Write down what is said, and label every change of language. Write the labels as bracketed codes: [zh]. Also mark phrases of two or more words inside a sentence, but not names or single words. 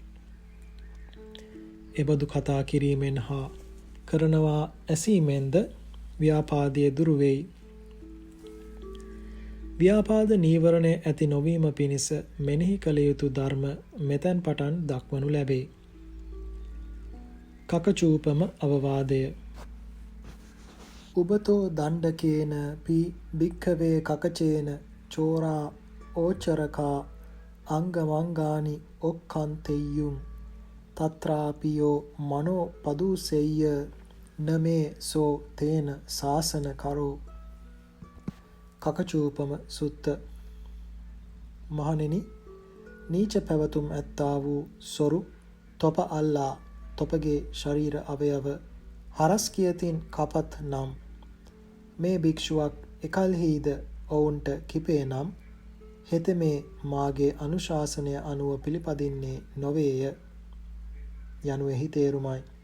[si] එබඳු කතා කිරීමෙන් හා කරනවා ඇසීමෙන්ද ව්‍යාපාදයේ දුරු වෙයි. ව්‍යාපාද නීවරණය ඇති නොවීම පිණිස මෙනෙහි කළ යුතු ධර්ම මෙතැන් පටන් දක්වනු ලැබේ. කකචූපම අවවාදය. [pi] උබතෝ දණ්ඩකේන භික්ඛවේ කකචේන චෝරා ඕචරකා අංගමංගානි ඔක්ඛන්තෙය්‍යුම් තත්‍රාපියෝ මනෝ පදුසෙය්‍ය නමේ සෝ තේන සාසන කරෝ. [si] කකචූපම සුත්ත. මහණෙනි, නීච පැවතුම් ඇත්තා වූ සොරු තොප අල්ලා තොපගේ ශරීර අවයව හරස් කියතින් කපත් නම් මේ භික්ෂුවක් එකල්හිද ඔවුන්ට කිපේ නම් හෙතෙමේ මාගේ අනුශාසනය අනුව පිළිපදින්නේ නොවේය යනුවෙහි තේරුමයි.